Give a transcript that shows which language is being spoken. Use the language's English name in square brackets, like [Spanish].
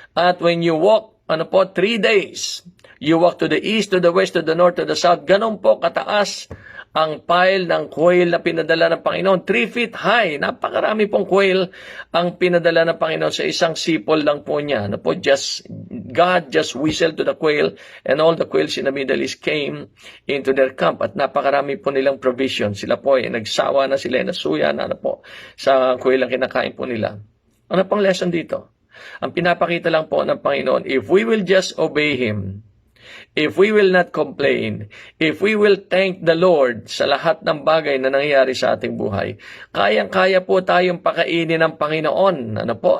[English] At when you walk, 3 days, you walk to the east, to the west, to the north, to the south, [Filipino] ganun po kataas ang pile ng quail na pinadala ng Panginoon. [English] 3 feet high. [Filipino] Napakarami pong quail ang pinadala ng Panginoon sa isang sipol lang po niya. Ano po, [English] God just whistled to the quail and all the quails in the Middle East came into their camp. [Filipino] At napakarami po nilang provision. Sila po ay nagsawa na, sila ay nasuya na, ano po, sa quail ang kinakain po nila. Ano pang lesson dito? Ang pinapakita lang po ng Panginoon, [English] if we will just obey Him, if we will not complain, if we will thank the Lord [Filipino] sa lahat ng bagay na nangyayari sa ating buhay, kayang-kaya po tayong pakainin ng Panginoon. Ano po?